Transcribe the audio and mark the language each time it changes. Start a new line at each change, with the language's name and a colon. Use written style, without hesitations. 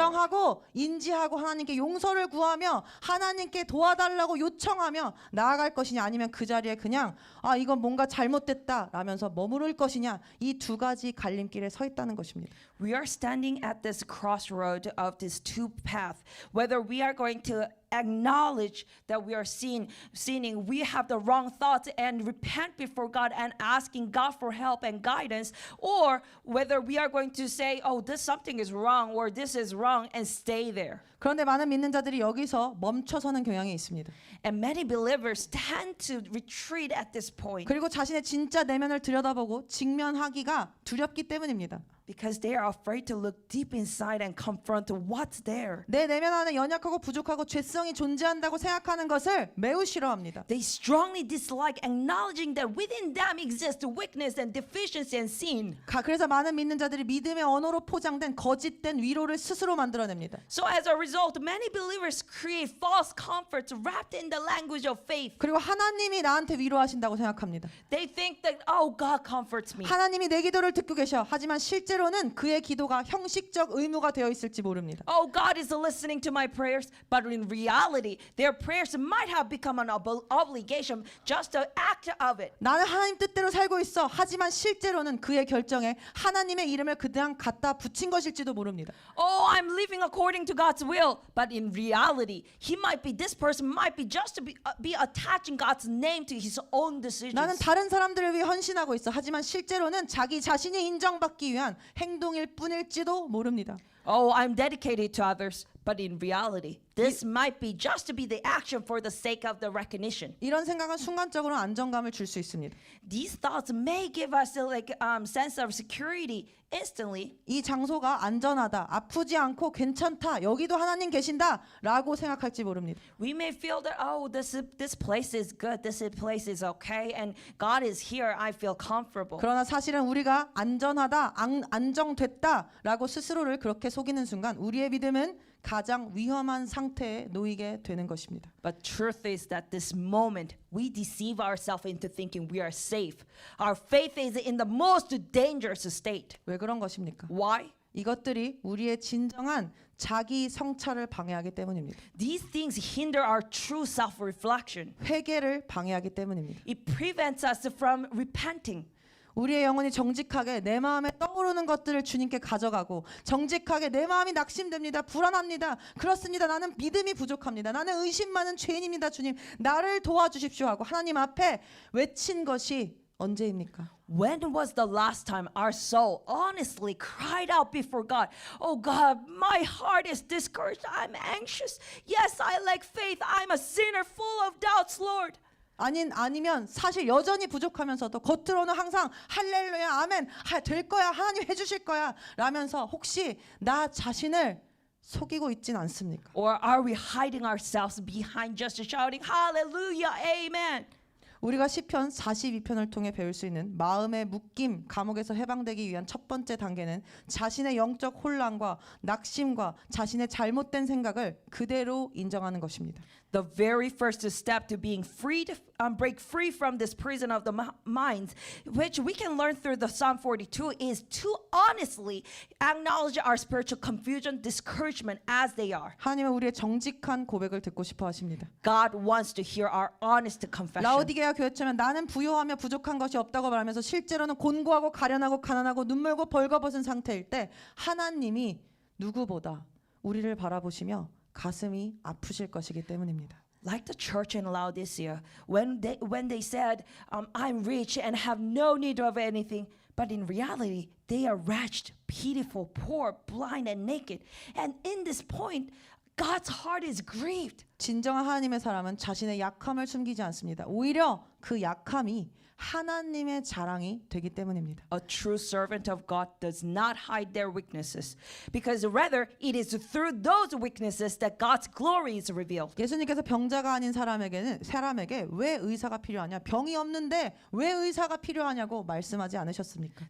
Korean: 인정하고 인지하고 하나님께 용서를 구하며 하나님께 도와달라고 요청하며 나아갈 것이냐 아니면 그 자리에 그냥 이건 뭔가 잘못됐다 라면서 머무를 것이냐 이 두 가지 갈림길에 서 있다는 것입니다.
English: We are standing at this crossroad of these two paths. Whether we are going to acknowledge that we are sinning, we have the wrong thoughts and repent before God and asking God for help and guidance, or whether we are going to say, oh, this something is wrong or this is wrong and stay there.
Korean: 그런데 많은 믿는 자들이 여기서 멈춰서는 경향이 있습니다.
English: And many believers tend to retreat at this point
Korean: 그리고 자신의 진짜 내면을 들여다보고 직면하기가 두렵기 때문입니다.
English: because they are afraid to look deep inside and confront what's there.
Korean: 내 내면 안에 연약하고 부족하고 죄성이 존재한다고 생각하는 것을 매우 싫어합니다.
English: They strongly dislike acknowledging that within them exists weakness and deficiency and sin.
Korean: 그래서 많은 믿는 자들이 믿음의 언어로 포장된 거짓된 위로를 스스로 만들어냅니다.
English: So as a result, many believers create false comforts wrapped in the language of faith.
Korean: 그리고 하나님이 나한테 위로하신다고 생각합니다.
English: They think that, oh, God comforts me.
Korean: 하나님이 내 기도를 듣고 계셔. 하지만 실제로는 그의 기도가 형식적 의무가 되어 있을지 모릅니다.
English: Oh, God is listening to my prayers, but in reality, their prayers might have become an obligation, just an act of it.
Korean: 나는 하나님 뜻대로 살고 있어. 하지만 실제로는 그의 결정에 하나님의 이름을 그냥 갖다 붙인 것일지도 모릅니다.
English: Oh, I'm living according to God's will, but in reality, this person might be just to be attaching God's name to his own decisions.
Korean: 나는 다른 사람들을 위해 헌신하고 있어. 하지만 실제로는 자기 자신이 인정받기 위한 행동일 뿐일지도 모릅니다.
English: Oh, I'm dedicated to others, but in reality, this might be just to be the action for the sake of the recognition.
Korean: 이런 생각은 순간적으로 안정감을 줄 수 있습니다.
English: These thoughts may give us a sense of security instantly.
Korean: 이 장소가 안전하다, 아프지 않고 괜찮다, 여기도 하나님 계신다라고 생각할지 모릅니다.
English: We may feel that, oh, this place is good, this place is okay, and God is here, I feel comfortable.
Korean: 그러나 사실은 우리가 안전하다, 안정됐다라고 스스로를 그렇게 속이는 순간 우리의 믿음은 가장 위험한 상태에 놓이게 되는 것입니다.
English: But truth is that this moment we deceive ourselves into thinking we are safe. Our faith is in the most dangerous state.
Korean: 왜 그런 것입니까?
English: Why?
Korean: 이것들이 우리의 진정한 자기 성찰을 방해하기 때문입니다.
English: These things hinder our true self-reflection.
Korean: 회개를 방해하기 때문입니다.
English: It prevents us from repenting.
Korean: 우리의 영혼이 정직하게 내 마음에 떠오르는 것들을 주님께 가져가고 정직하게 내 마음이 낙심됩니다. 불안합니다. 그렇습니다. 나는 믿음이 부족합니다. 나는 의심 많은 죄인입니다. 주님 나를 도와주십시오 하고 하나님 앞에 외친 것이 언제입니까?
English: When was the last time our soul honestly cried out before God? Oh God, my heart is discouraged. I'm anxious. Yes, I lack faith. I'm a sinner full of doubts, Lord.
Korean: 아니면 사실 여전히 부족하면서도 겉으로는 항상 할렐루야 아멘 될 거야 하나님 해주실 거야 라면서 혹시 나 자신을 속이고 있진 않습니까?
English: Or are we hiding ourselves behind just shouting hallelujah, amen?
Korean: 우리가 시편 42편을 통해 배울 수 있는 마음의 묶임, 감옥에서 해방되기 위한 첫 번째 단계는 자신의 영적 혼란과 낙심과 자신의 잘못된 생각을 그대로 인정하는 것입니다.
English: The very first step to being break free from this prison of the minds, which we can learn through the Psalm 42, is to honestly acknowledge our spiritual confusion, discouragement as they are.
Korean: 하나님은 우리의 정직한 고백을 듣고 싶어 하십니다.
English: God wants to hear our honest confession.
Korean: 라오디게아 교회처럼 나는 부요하며 부족한 것이 없다고 말하면서 실제로는 곤고하고 가련하고 가난하고 눈물고 벌거벗은 상태일 때 하나님이 누구보다 우리를 바라보시며 가슴이 아프실 것이기 때문입니다.
English: Like the church in Laodicea, when they said, I'm rich and have no need of anything, but in reality, they are wretched, pitiful, poor, blind, and naked. And in this point, God's heart is grieved.
Korean: 진정한 하나님의 사람은 자신의 약함을 숨기지 않습니다. 오히려 그 약함이 하나님의 자랑이 되기 때문입니다.
English: A true servant of God does not hide their weaknesses, because rather it is through those weaknesses that God's glory is revealed.
Korean: 예수님께서 병자가 아닌 사람에게 왜 의사가 필요하냐? 병이 없는데 왜 의사가 필요하냐고 말씀하지 않으셨습니까?